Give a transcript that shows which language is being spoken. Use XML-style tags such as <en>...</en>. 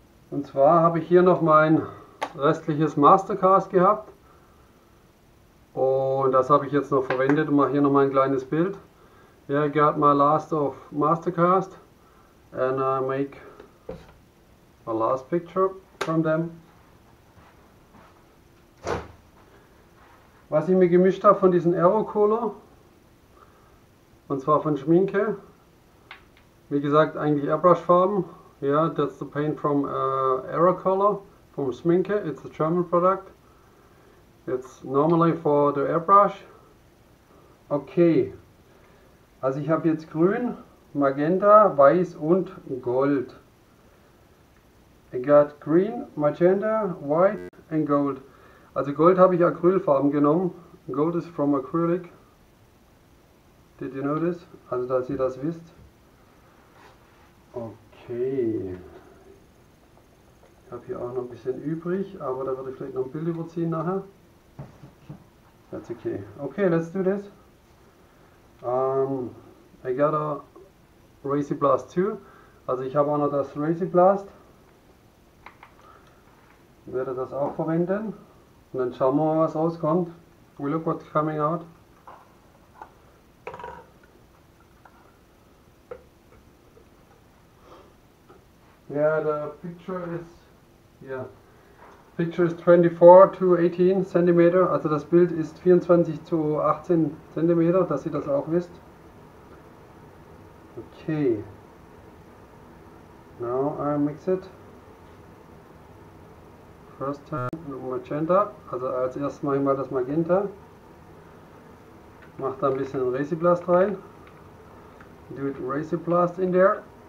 <de>Und zwar habe ich hier noch mein restliches MasterCast gehabt und das habe ich jetzt noch verwendet und mache hier noch mal ein kleines Bild.</de> <en>Yeah, I got my last of MasterCast and I make a last picture from them.</en> <de>Was ich mir gemischt habe von diesen Aero Color, und zwar von Schminke. Wie gesagt, eigentlich Airbrush Farben.</de> <en>Yeah, that's the paint from Aero color from Schminke. It's a German product. It's normally for the airbrush.</en> <de>Okay, also ich habe jetzt Grün, Magenta, Weiß und Gold.</de> <en>I got Green, Magenta, White and Gold.</en> <de>Also Gold habe ich Acrylfarben genommen.</de> <en>Gold is from acrylic. Did you know this?</en> <de>Also dass ihr das wisst. Okay. Ich habe hier auch noch ein bisschen übrig, aber da würde ich vielleicht noch ein Bild überziehen nachher.</de> <en>That's okay. Okay, let's do this. I got a Resin Blast 2.</en> <de>Also ich habe auch noch das Resin Blast. Ich werde das auch verwenden. Und dann schauen wir mal, was rauskommt.</de> <en>We look what's coming out. Yeah, the picture is 24 to 18 cm.</en> <de>Also das Bild ist 24 zu 18 cm, dass ihr das auch wisst.</de> <en>Okay. Now I mix it. First time Magenta.</en> <de>Also als erstes mache ich mal das Magenta. Mache da ein bisschen Resin Blast rein.</de> <en>Do it Resin Blast in there.</en>